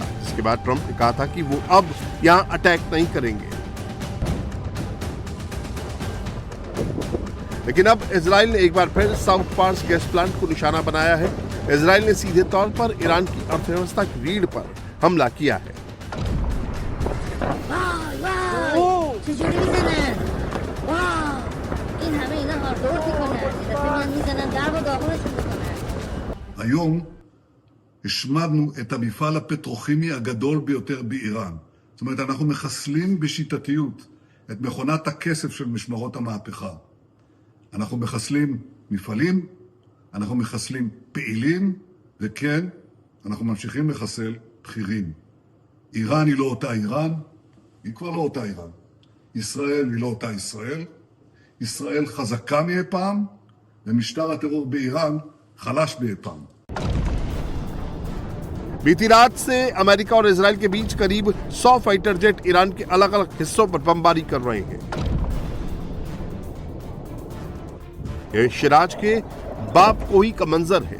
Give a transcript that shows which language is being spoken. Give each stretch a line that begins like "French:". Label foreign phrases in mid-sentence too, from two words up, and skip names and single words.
Hindi: इसके बाद ट्रंप ने कहा था कि वो अब यहां अटैक नहीं करेंगे। लेकिन अब इजराइल ने एक बार फिर साउथ पार्स
English: gas plant
Hindi: को निशाना बनाया है। इजराइल ने सीधे तौर पर ईरान की अर्थव्यवस्था की रीढ़ पर हमला किया है।
Hebrew: היום השמדנו את המפעל הפטרוכימי הגדול ביותר באיראן. זאת אומרת, אנחנו מחסלים בשיטתיות את מכונת הכסף של משמרות המהפכה. אנחנו מחסלים מפעלים, אנחנו מחסלים פעילים, וכן, אנחנו ממשיכים לחסל בכירים. איראן היא לא אותה איראן, היא כבר לא אותה איראן. ישראל היא לא אותה ישראל. ישראל חזקה מאי פעם, ומשטר הטרור באיראן खलाश बेपाम।
Hindi: बीती रात से अमेरिका और इजराइल के बीच करीब 100
English: fighter jet
Hindi: ईरान के अलग अलग हिस्सों पर बमबारी कर रहे हैं। यह शिराज के बापकोही का मंजर है।